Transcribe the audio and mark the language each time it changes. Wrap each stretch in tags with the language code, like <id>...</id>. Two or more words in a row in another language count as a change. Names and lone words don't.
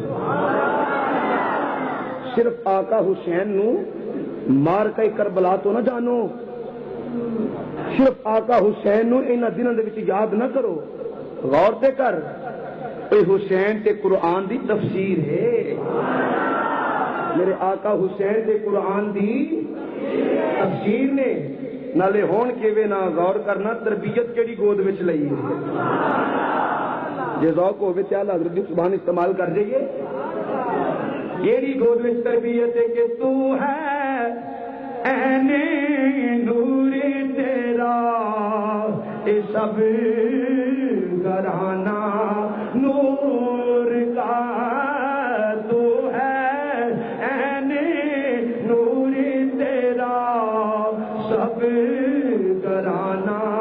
<pa>صرف آقا حسین نو مار کے کربلا تو نہ جانو، صرف آقا حسین نو انہاں دنوں دے وچ یاد نہ کرو، غور تے کر حسین تے قرآن دی تفسیر ہے، میرے آقا حسین تے قرآن دی تفسیر نے نالے ہون کیوے نہ غور کرنا تربیت کیڑی گود وچ لئی ہے، جے ذوق ہوے تے اعلی حضرت دی زبان استعمال کر جائیے، کیڑی گود وچ تربیت ہے کہ</pa> <ur>تو ہے عین نور تیرا اے سب گھرانہ نور کا، تو ہے عین نور تیرا سب گھرانہ،</ur>